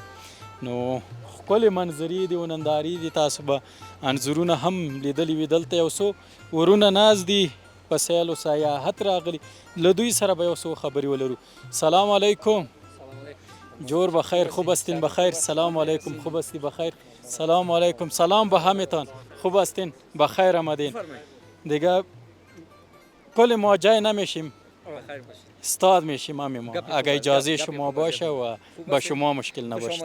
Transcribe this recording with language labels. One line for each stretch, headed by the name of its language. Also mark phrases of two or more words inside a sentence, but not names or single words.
Pashto: نو ښکلې منظرې دي او نندارې دي، تاسو به انځورونه هم لیدلي وي. دلته یو څو ورونه ناست دي په سیل و سیاحت راغلي، له دوی سره به یو څو خبرې ولرو.
Arabic: سلام علیکم.
Persian: جور بخیر، خوب هستین بخیر؟
Arabic: سلام علیکم،
Persian: خوب هستی بخیر؟
Arabic: سلام علیکم.
Persian: سلام به همتان، خوب هستین بخیر آمدین. دیگه کل ما جای نمیشیم، استاد میشیم همین ما، اگه اجازه شما باشه و به شما مشکل نباشه.